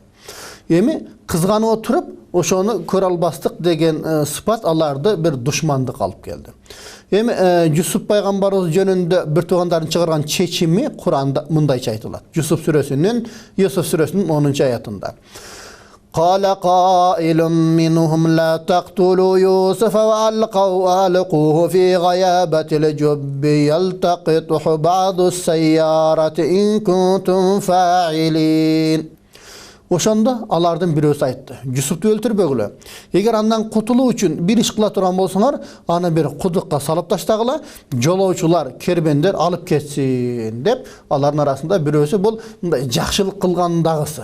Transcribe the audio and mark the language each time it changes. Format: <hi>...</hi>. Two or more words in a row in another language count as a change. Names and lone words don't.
<ky>Эми кызганып отуруп, ошону көрө албастык деген сыпат аларды бир душмандык алып келди. Эми Юсуп пайгамбарыбыз жөнүндө бир туугандардын чыгарган чечими Куранда мындайча айтылат. Юсуп сүрөсүнүн 10-аятында.</ky> <ar>قال قائل منهم لا تقتلوا يوسف وألقوه في غيابة الجب يلتقطه بعض السيارة إن كنتم فاعلين.</ar> <ky>Ошондо алардын бирөөсү айтты: Юсупту өлтүрбөгүлө. Эгер андан кутулуу үчүн бир иш кыла турган болсоңор, аны бир кудукка салып таштагыла, жолоочулар, кербендер алып кетсин деп, алардын арасында бирөөсү бул мындай жакшылык кылгандагысы.</ky>